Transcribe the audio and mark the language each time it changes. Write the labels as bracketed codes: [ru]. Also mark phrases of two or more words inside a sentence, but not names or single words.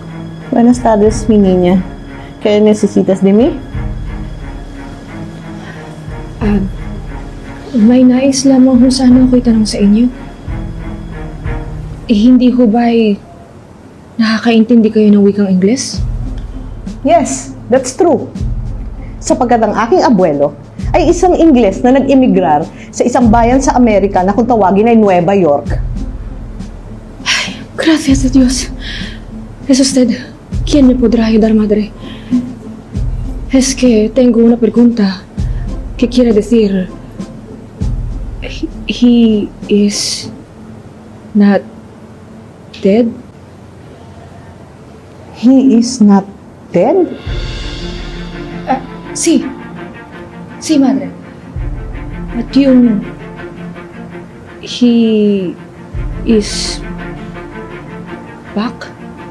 [es] Buenas tardes, mi niña. ¿Qué necesitas de mí? [tl] May nais lamang kung sana ako'y tanong sa inyo. Hindi ho ba'y nakakaintindi kayo ng wikang Ingles? [en] Yes, that's true. [tl] Sapagkat ang aking abuelo ay isang Ingles na nag-imigrar sa isang bayan sa Amerika na kung tawagin ay Nueva York. [es] Gracias a Dios. Es usted. ¿Quién me podrá ayudar, madre? Es que tengo una pregunta. ¿Qué quiere decir? [en] He is not dead? He is not dead? [es] Sí. Sí, madre. [tl] At yung [en] he is back?